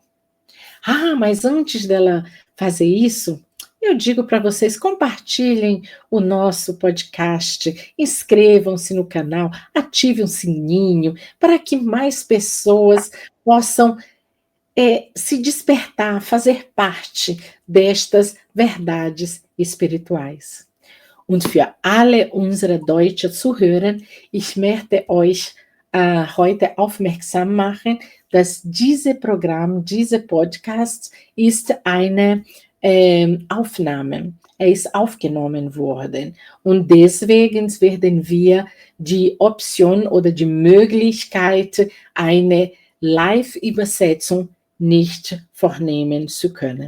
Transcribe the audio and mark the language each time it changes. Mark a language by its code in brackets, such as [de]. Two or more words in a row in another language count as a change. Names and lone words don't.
[pt] Ah, mas antes dela fazer isso, eu digo para vocês: compartilhem o nosso podcast, inscrevam-se no canal, ative um sininho para que mais pessoas possam se despertar, fazer parte destas verdades espirituais. [de] Und für alle unsere deutsche Zuhörer, ich möchte euch heute aufmerksam machen, dass dieses Programm, dieser Podcast ist eine Aufnahme. Er ist aufgenommen worden. Und deswegen werden wir die Option oder die Möglichkeit, eine Live-Übersetzung nicht vornehmen zu können.